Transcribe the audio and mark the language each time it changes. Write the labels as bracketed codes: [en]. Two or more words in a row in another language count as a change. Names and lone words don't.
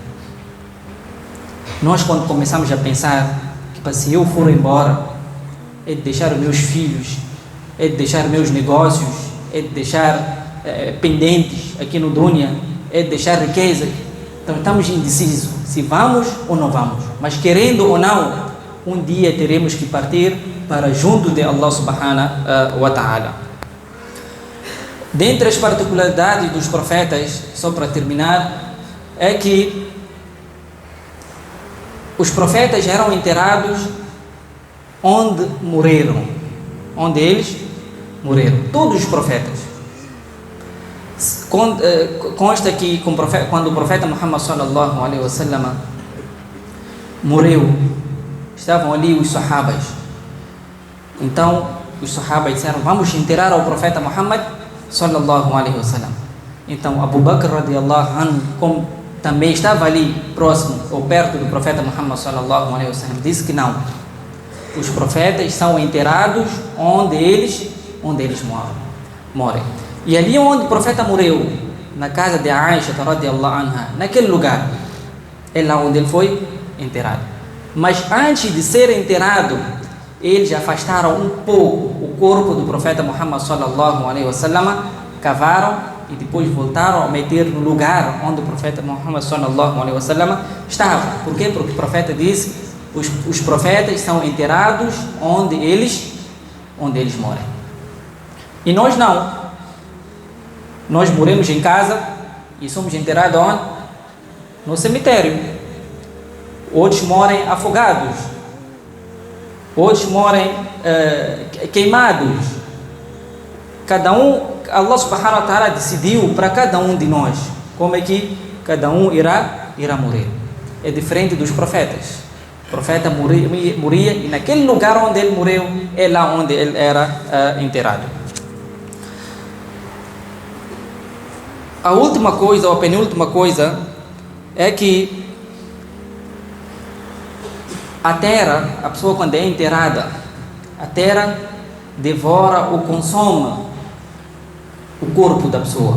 [pt] Nós, quando começamos a pensar que se eu for embora, é de deixar os meus filhos, é de deixar meus negócios, é de deixar pendentes aqui no dunya, é de deixar riqueza. Então estamos indecisos se vamos ou não vamos, mas querendo ou não, um dia teremos que partir para junto de Allah [ar] سبحانه وتعالى. [pt] Dentre as particularidades dos profetas, só para terminar, é que os profetas eram enterrados onde eles morreram, todos os profetas. Consta que quando o profeta Muhammad [ar] صلى الله عليه وسلم [pt] morreu, estavam ali os sahabas. Então os sahabas disseram: vamos enterrar o profeta Muhammad [ar] صلى الله عليه وسلم. [pt] Então Abu Bakr [ar] رضي الله عنه, [pt] como também estava ali próximo ou perto do profeta Muhammad [ar] صلى الله عليه وسلم, [pt] disse que não, os profetas são enterrados onde eles morem. E ali onde o profeta morreu, na casa de Aisha [ar] رضي الله عنها, [pt] naquele lugar, é lá onde ele foi enterrado. Mas antes de ser enterrado, eles afastaram um pouco o corpo do profeta Muhammad [ar] صلى الله عليه وسلم, [pt] cavaram e depois voltaram a meter no lugar onde o profeta Muhammad [ar] صلى الله عليه وسلم [pt] estava. Por quê? Porque o profeta disse: os profetas são enterrados onde eles morem. E nós não. Nós moremos em casa e somos enterrados onde? No cemitério. Outros moram afogados. Outros moram queimados. Cada um, Allah [ar] سبحانه وتعالى [pt] decidiu para cada um de nós como é que cada um irá morrer. É diferente dos profetas. O profeta morria e naquele lugar onde ele morreu é lá onde ele era enterrado. A última coisa, ou a penúltima coisa, é que a terra, a pessoa quando é enterrada, a terra devora ou consome o corpo da pessoa.